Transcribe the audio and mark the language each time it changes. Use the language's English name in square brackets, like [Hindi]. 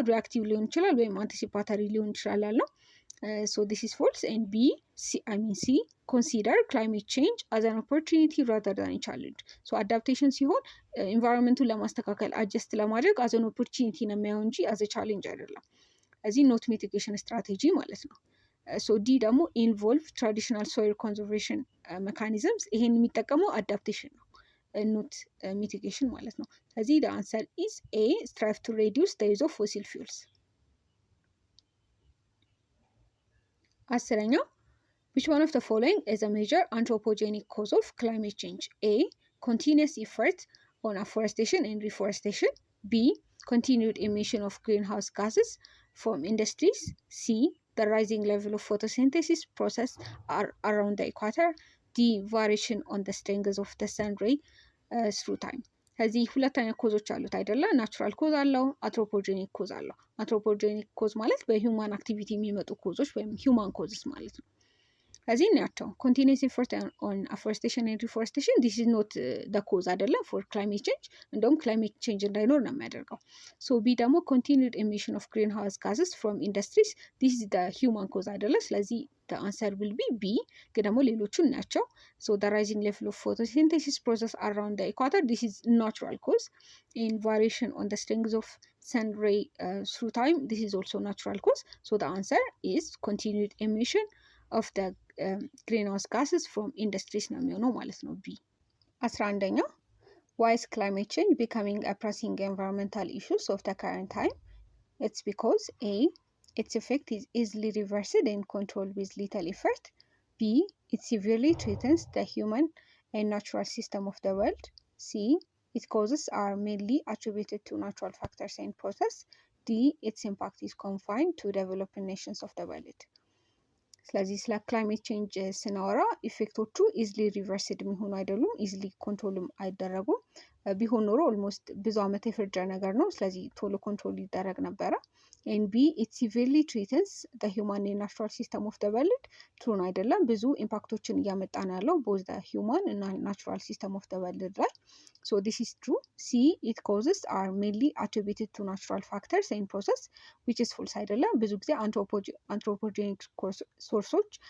[Amharic] ሪአክቲቭ ሊሆን ይችላል ወይም አንቲሲፓተሪ ሊሆን ይችላል ያለው። [English] ሶ ዲስ ኢዝ ፎልስ ኤንድ ቢ ሲ ኮንሲደር ክላይሜት ቼንጅ አዝ አን ኦፖርቹኒቲ ራዘር ዛን ቻሌንጅ። [Amharic] ሶ አዳፕቴሽን ሲሆን ኢንቫይሮንመንቱን ለማስተካከል አጀስት ለማድረግ አዝ አን ኦፖርቹኒቲ ነው የሚያየው እንጂ አዝ ቻሌንጅ አይደለም። እዚህ ኖት ሚቲጌሽን ስትራቴጂ ማለት ነው። ሶ ዲ ደግሞ ኢንቮልቭ ትራዲሽናል ሶይል ኮንዘርቬሽን ሜካኒዝምስ። ይሄን የሚጠቀመው አዳፕቴሽን ነው ኖት ሚቲጌሽን ማለት ነው። ስለዚህ [English] the answer is A. strive to reduce the use of fossil fuels. [Amharic] አስረኛው [English] which one of the following is a major anthropogenic cause of climate change? A. Continuous effort on afforestation and reforestation. B. Continued emission of greenhouse gases from industries. C. The rising level of photosynthesis process around the equator. D. Variation on the strength of the sun ray through time. [Amharic] ከዚህ ሁለት አይነት ኮዞች አሉት አይደለ? ናቹራል ኮዝ አለው፣ አንትሮፖጀኒክ ኮዝ አለው። አንትሮፖጀኒክ ኮዝ ማለት በሂውማን አክቲቪቲ የሚመጡ ኮዞች ወይም ሂውማን ኮዝስ ማለት ነው። ከዚህ እናያቸው። [English] ኮንቲኒየስ ኤፈርት ኦን አፎሬስቴሽን ኤንድ ሪፎሬስቴሽን ዲስ ኢዝ ኖት ደ ኮዝ [Amharic] አይደለም ፎር ክላይሜት ቼንጅ፣ እንደውም ክላይሜት ቼንጅ እንዳይኖር ነው የሚያደርገው። ሶ ቢ ደግሞ ኮንቲኒድ ኤሚሽን ኦፍ ግሪን ሃውስ ጋዝስ ፍሮም ኢንዱስትሪስ ዲስ ኢዝ ደ ሂውማን ኮዝ አይደለ? ስለዚህ [English] the answer will be B። [Amharic] ግን ደግሞ ሌሎቹ እናያቸው። [English] so the rising level of photosynthesis process around the equator, this is natural cause. In variation on the strength of sun ray through time, this is also natural cause. So the answer is continued emission of the greenhouse gases from industries [Amharic] ነው የሚሆነው ማለት ነው [English] B። 11ኛ why is climate change becoming a pressing environmental issues of the current time? It's because A. its effect is easily reversed and controlled with little effort. B. It severely threatens the human and natural system of the world. C. Its causes are mainly attributed to natural factors and process. D. Its impact is confined to developing nations of the world. [Amharic] ስለዚህ ስለ ክላይሜት ቼንጅ ስናወራ ኢፌክቶቹ ኢዝሊ ሪቨርስድ የሚሆኑ አይደሉም፣ ኢዝሊ ኮንትሮልም አይደረጉም። ቢሆን ኖሮ ኦልሞስት ብዙ ዓመት የፈጀ ነገር ነው። ስለዚህ ቶሎ ኮንትሮል ይደረግ ነበረ። ኤን ቢ [English] ኢት ሲቪርሊ ትሪትንስ ደ ሂውማን ናቹራል ሲስተም ኦፍ ደ ወርልድ [Amharic] ትሩን አይደለም፣ ብዙ ኢምፓክቶችን እያመጣ ነው ያለው ቦዝ ደ ሂውማን እና ናቹራል ሲስተም ኦፍ ደ ወርልድ ላይ። ሶ ዲስ ኢዝ ትሩ። ሲ ኢት ኮዝስ አር ሜንሊ አትሪቢዩትድ ቱ ናቹራል ፋክተርስ ኤንድ ፕሮሰስ ዊች ኢዝ ፎልስ አይደለም። ብዙ ጊዜ አንትሮፖጀኒክ ሶርሶች